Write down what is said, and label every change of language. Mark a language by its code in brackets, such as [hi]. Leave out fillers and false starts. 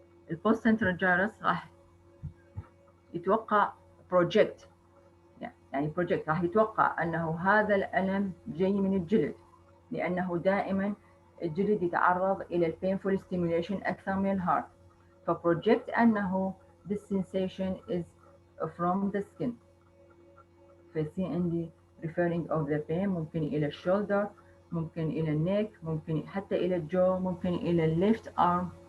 [ar] البوست سنترال جارس راح يتوقع بروجكت، يعني بروجكت راح يتوقع انه هذا الالم جاي من الجلد، لانه دائما الجلد يتعرض الى البينفول ستيميوليشن اكثر من الهارت. فبروجكت انه [en] this sensation is from the skin. [ar] فسي عندي referring of the pain ممكن الى الشولدر، ممكن الى النيك، ممكن حتى الى الجو، ممكن الى الليفت arm.